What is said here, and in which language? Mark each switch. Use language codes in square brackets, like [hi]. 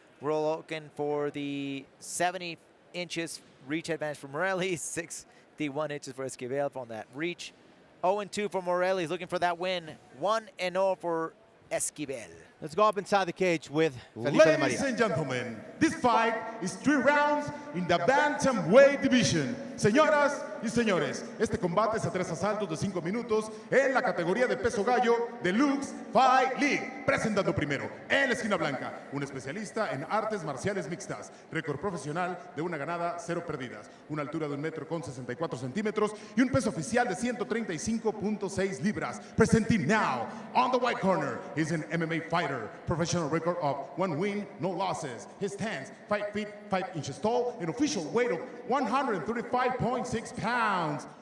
[en] We're looking for the 70 inches reach advantage for Morrelli, 61 inches for Esquivel from that reach. 0-2 for Morrelli. He's looking for that win. 1-0 for Esquivel. Let's go up inside the cage with Felipe de Maria. Ladies and gentlemen, this fight is 3 rounds in the bantamweight division. [es] Señoras y señores, este combate es a 3 asaltos de 5 minutos en la categoría de peso gallo Deluxe Fight League. Presentando primero, en la esquina blanca, un especialista en artes marciales mixtas, récord profesional de 1 ganada, 0 perdidas, una altura de 1,64 metros y un peso oficial de 135.6 libras. [en] Presenting now, on the white corner, is an MMA fighter, professional record of 1 win, no losses. His stance, 5 feet, 5 inches tall, an official weight of 135.6 pounds.